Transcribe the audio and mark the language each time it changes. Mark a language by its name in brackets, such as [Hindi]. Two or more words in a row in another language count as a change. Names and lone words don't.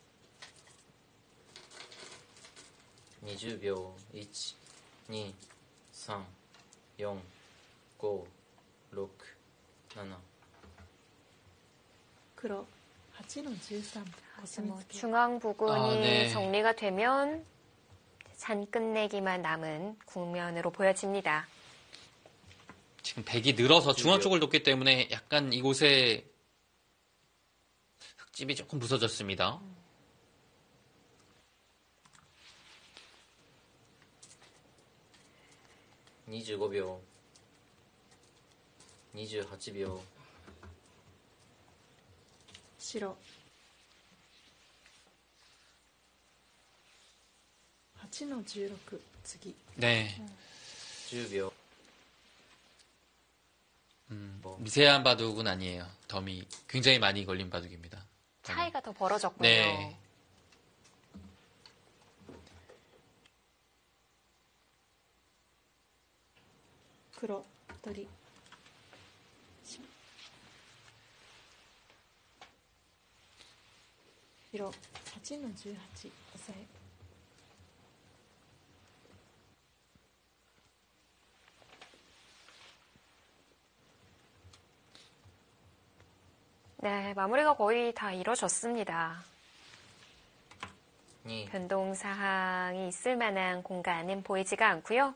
[Japanese] 20秒1 2 3、4、5、6、7。黒8の13 [Korean] 그래서 뭐 [Japanese] コスミツケ [Korean] 중앙 부분이 아, 네. 정리가 되면 잔 끝내기만 남은 국면으로 보여집니다. 지금 백이 늘어서 중앙 쪽을 돕기 때문에 약간 이곳에 흙집이 조금 부서졌습니다. [Japanese] 25 秒、28秒、白8の16次 [Korean] 네. [Japanese] 10秒、 [Korean] 미세한 바둑은 아니에요. 덤이 굉장히 많이 걸린 바둑입니다. 차이가 더 벌어졌군요. 네. [Japanese] 黒取り白8の18押さえ [Korean] 네, 마무리가 거의 다 이뤄졌습니다. 2、 변동 사항이 있을 만한 공간은 보이지가 않고요.